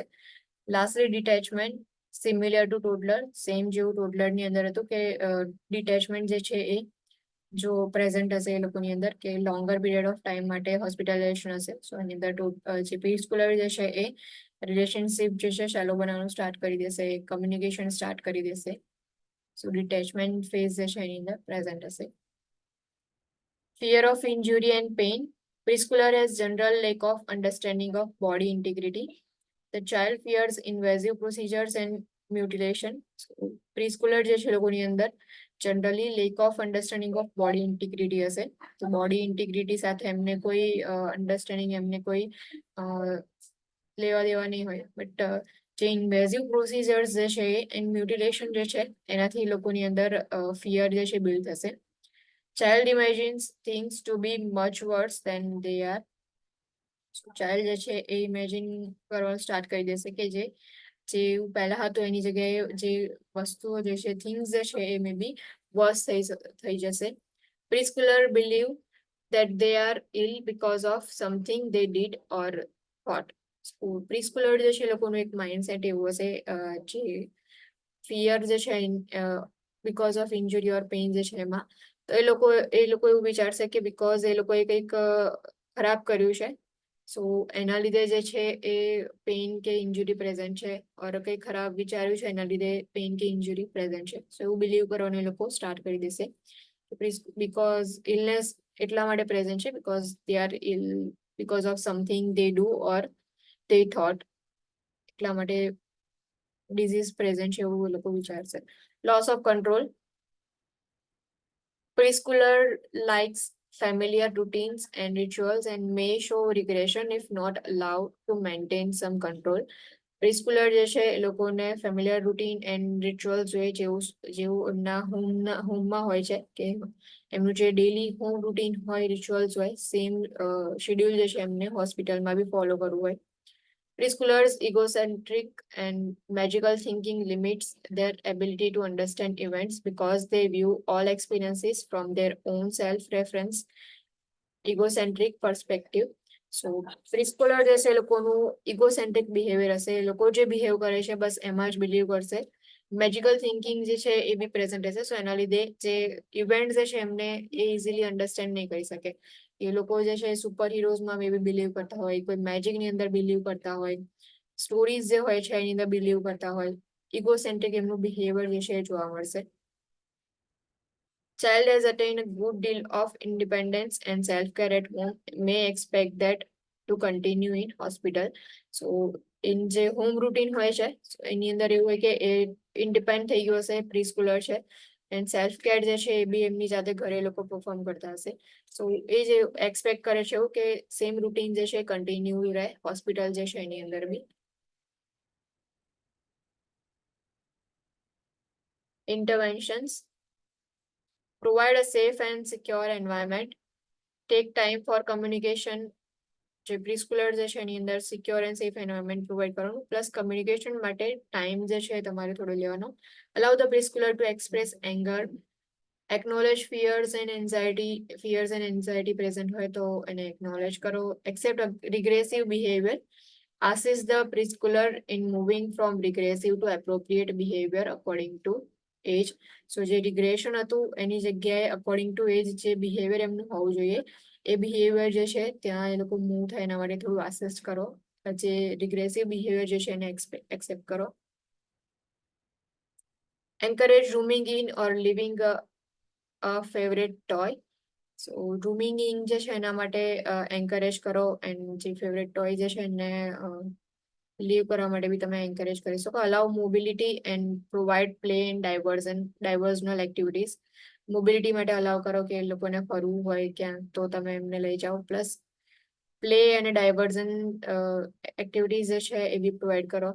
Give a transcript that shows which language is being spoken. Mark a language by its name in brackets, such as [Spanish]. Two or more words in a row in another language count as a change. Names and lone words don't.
[English] lastly detachment similar to toddler, [Gujarati] સેમ જેવું ટોડલર ની અંદર હતું કે ડિટેચમેન્ટ જે છે એ જો પ્રેઝન્ટ હશે એ લોકોની અંદર કે [English] longer period of time [Gujarati] માટે હોસ્પિટલાઇઝેશન હશે. સો એની અંદર જે પ્રીસ્કૂલર જે છે એ રિલેશનશિપ જે છે શેલો બનાવવાનું સ્ટાર્ટ કરી દેશે, [English] communication start [Gujarati] કરી દેશે. [English] so detachment phase [Gujarati] જે છે એની અંદર પ્રેઝન્ટ હશે. [English] Fear of injury and pain. Preschooler has general lack of understanding of body integrity. The child fears invasive procedures and mutilation. So preschooler [Gujarati] જે છે લોકોની અંદર [English] generally lack of understanding of body integrity [Gujarati] હશે. તો [English] body integrity [Gujarati] સાથે એમને કોઈ અન્ડરસ્ટેન્ડિંગ એમને કોઈ લેવા દેવા નહીં હોય. બટ જે [English] invasive procedures [Gujarati] જે છે [English] and mutilation [Gujarati] જે છે એનાથી લોકોની અંદર ફિયર જે છે બિલ્ડ થશે. [English] child imagines things to be much worse than they are. [Gujarati] ચાઇલ્ડ જે છે એ ઇમેજિન કરવાનું સ્ટાર્ટ કરી દેશે કે જે પહેલા હતું એની જગ્યાએ જે વસ્તુઓ જે છે થિંગ્સ જે છે એ [English] may be worse [Gujarati] થઈ જશે. [English] preschooler believe that they are ill because of something they did or thought. [Gujarati] પ્રીસ્કૂલર જે છે લોકોનું એક માઇન્ડસેટ એવું હશે જે ફિયર જે છે [English] because of injury or pain [Gujarati] જે છે એમાં તો એ લોકો એવું વિચારશે કે બીકોઝ એ લોકોએ કંઈક ખરાબ કર્યું છે સો એના લીધે જે છે એ પેઇન કે [English] injury present [Gujarati] છે ઓર કંઈ ખરાબ વિચાર્યું છે એના લીધે પેઇન કે [English] injury present [Gujarati] છે. સો એવું બિલીવ કરવાનું એ લોકો સ્ટાર્ટ કરી દેશે. [English] because illness [Gujarati] એટલા માટે પ્રેઝન્ટ છે [English] because they are ill because of something they do or they thought [Gujarati] એટલા માટે [English] disease present [Gujarati] છે એવું લોકો વિચારશે. [English] loss of control. Preschooler likes familiar routines and rituals and may show regression if not allowed to maintain some control. [Gujarati] પ્રીસ્કૂલર જે છે એ લોકોને [English] familiar routine and ritual [Gujarati] જોઈએ જેવું એમના હોમમાં હોય છે કે એમનું જે [English] daily home routine [Gujarati] હોય રિચ્યુઅલ્સ હોય [English] same schedule [Gujarati] જે છે એમને હોસ્પિટલમાં બી ફોલો કરવું હોય. [English] Preschoolers' egocentric and magical thinking limits their ability to understand events because they view all experiences from their own self-reference egocentric perspective. [Gujarati] સો પ્રીસ્કૂલર જે છે એ લોકોનું [English] egocentric behavior [Gujarati] હશે. એ લોકો જે બિહેવ કરે છે બસ એમાં જ બિલીવ કરશે. [English] magical thinking [Gujarati] જે છે એ બી પ્રેઝન્ટ હશે. સો એના લીધે જે ઇવેન્ટ જે છે એમને એ [English] easily understand [Gujarati] નહીં કરી શકે. એ લોકો જે છે [English] super heroes may be believe [Gujarati] કરતા હોય, કોઈ મેજિકની અંદર બિલીવ કરતા હોય, સ્ટોરીઝ જે હોય છે એની અંદર બિલીવ કરતા હોય. ઇગોસેન્ટ્રિક એમનું બિહેવિયર જે છે એ જોવા મળશે. [English] Child has attained a good deal of independence and self-care at home may expect that to continue in hospital. So in [Gujarati] જે [English] home routine [Gujarati] હોય છે એની અંદર એવું હોય કે એ ઇન્ડિપેન્ડ થઈ ગયો હશે પ્રીસ્કૂલર છે [English] and self care [Gujarati] જે છે એ બી એમની જાતે ઘરે લોકો પરફોર્મ કરતા હશે. સો એ જે એક્સપેક્ટ કરે છે એવું કે [English] same routine [Gujarati] જે છે કન્ટિન્યુ રહે હોસ્પિટલ જે છે એની અંદર બી. [English] Interventions. Provide a safe and secure environment. Take time for communication. [Gujarati] જે પ્રીસ્કૂલર જે છે એની અંદર [English] secure and safe environment provide [Gujarati] કરવાનું [English] plus communication [Gujarati] માટે ટાઈમ જે છે તમારે થોડો લેવાનો. [English] allow the preschooler to express anger. Acknowledge fears and anxiety present [Gujarati] હોય તો એને [English] acknowledge કરો. Accept regressive behavior. Assist the preschooler in moving from regressive to appropriate behavior according to age. [Gujarati] સો જે રિગ્રેશન હતું એની જગ્યાએ [English] according to age [Gujarati] જે બિહેવિયર એમનું હોવું જોઈએ એ બિહેવિયર જે છે ત્યાં એ લોકો મૂવ થાય એના માટે થોડું આસિસ્ટ કરો. જે [English] regressive behavior [Gujarati] જે છે એને એક્સેપ્ટ કરો. [English] Encourage rooming in or living a favorite toy. so rooming in [Gujarati] જે છે એના માટે એન્કરેજ કરો એન્ડ જે [English] favorite toy [Gujarati] જે છે એને લીવ કરવા માટે બી તમે એન્કરેજ કરી શકો. [English] allow mobility and provide play and diversional activities. [Gujarati] મોબિલિટી માટે અલાઉ કરો કે એ લોકોને ફરવું હોય ક્યાં તો તમે એમને લઈ જાઓ [English] plus play [Gujarati] અને [English] diversion activities [Gujarati] જે છે એ બી પ્રોવાઈડ કરો.